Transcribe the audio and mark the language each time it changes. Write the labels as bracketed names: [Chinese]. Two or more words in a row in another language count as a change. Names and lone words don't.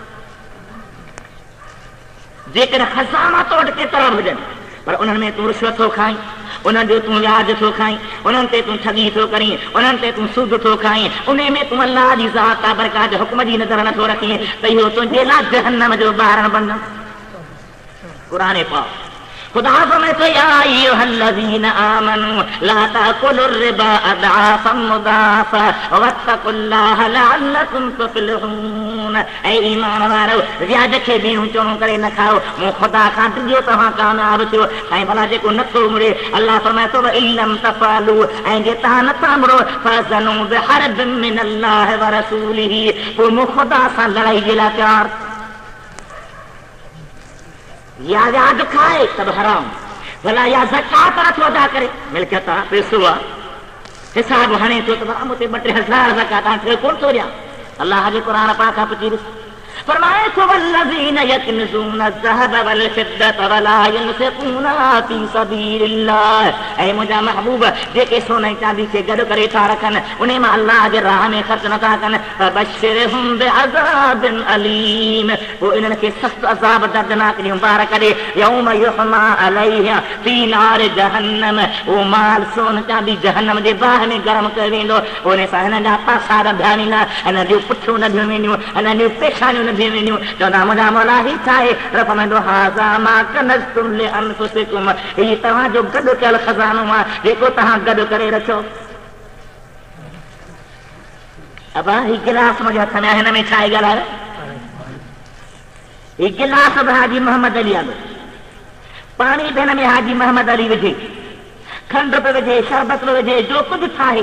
[Sindhi] जेकॾहिं खज़ाना तो वटि केतिरा बि हुजनि, पर उन्हनि में तूं रिश्वत थो खाईं, उन्हनि जो तूं व्याज थो खाईं, उन्हनि ते तूं ठगी थो करीं, उन्हनि ते तूं सूद थो खाईं, उन में तूं अल्लाह जी ज़ात बरकात जे हुक्म जी नज़र नथो रखीं, त इहो तुंहिंजे लाइ जहन्नम जो ॿारणु बणंदो। क़ुरान पाक खुदा फरमाए थो, [Arabic] يا أيها الذين آمنوا لا تأكلوا الربا أضعافا مضاعفة واتقوا الله لعلكم تفلحون. [Sindhi] ऐ ईमान वारो, व्याज खे ॿीणो चोणो करे न खाओ, मूं ख़ुदा खां डिॼो तव्हां कामयाब थियो। ऐं भला जेको नथो मुड़े, अल्लाह फरमाए थो, [Arabic] إن لم تفعلوا, [Sindhi] ऐं जे तव्हां नथा मुड़ो, [Arabic] فأذنوا بحرب من الله ورسوله, [Sindhi] पोइ मूं ख़ुदा सां लड़ाई जे लाइ तयारु। या व्याज खाए तब हराम, भला या ज़कात नथो अदा करे, मिल्कियत आहे, पैसो आहे, हिसाब हणे थो त मूं ते 2-3000 ज़कात हाणे कोन थो ॾियां। अल्लाह जे क़ुरान पाक खां पुछी ॾिस, फरमाए थो, [Arabic] والذين يكنزون الذهب والفضة ولا ينفقونها في سبيل الله. [Sindhi] ऐं मुंहिंजा महबूब, जेके सोन ऐं चांदी खे गॾु करे था रखनि, उन मां अल्लाह जे राह में ख़र्च नथा कनि, [Arabic] فبشرهم بعذاب أليم, [Sindhi] पोइ इन्हनि खे सख़्तु अज़ाब दर्दनाक जी मुबारक करे। [Arabic] يوم يحمى عليها في نار جهنم, [Sindhi] उहो माल सोन चांदी जहन्नम जे बाहि में गरम कयो वेंदो। उन सां हिन जा पासा रधिया वेंदा, हिन जूं पुठियूं नदियूं वेंदियूं, हिन जूं पेशानियूं चवंदा, मुंहिंजा मौला ही छा आहे? [Arabic] रफ़मंदो, هذا ما كنزتم لأنفسكم, [Sindhi] हीउ तव्हांजो गॾु कयल खज़ानो आहे जेको तव्हां गॾु करे रखियो। अबा ही गिलास मुंहिंजे हथ में आहे, हिन में छा आहे ॻाल्हाए? ही गिलास बि हाजी मोहम्मद अली आहे, पाणी बि हिन में हाजी मोहम्मद अली विझे, खंड बि विझे, शरबत बि विझे, जो कुझु ठाहे।